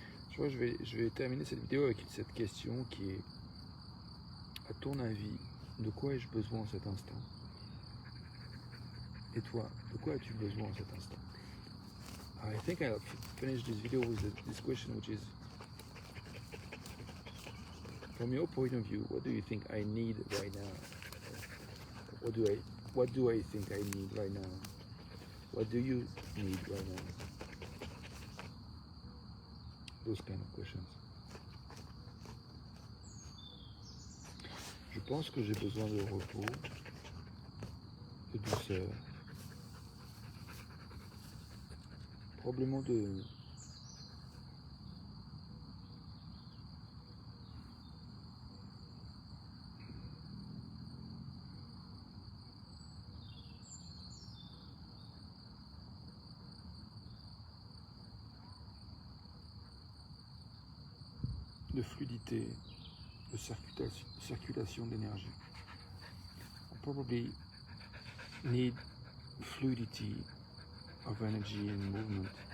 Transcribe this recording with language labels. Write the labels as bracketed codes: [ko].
[fr] Je crois que je vais terminer cette vidéo avec cette question qui est à ton avis, de quoi ai-je besoin en cet instant? Et toi, de quoi as-tu besoin en cet instant? [en] I think I'll finish this video with this question, which is, from your point of view, what do you think I need right now? What do I think I need right now? What do you need right now? Those kind of questions. [fr] Je pense que j'ai besoin de repos, de douceur, probablement de fluidité, de circulation d'énergie. [en] I probably need fluidity of energy and movement.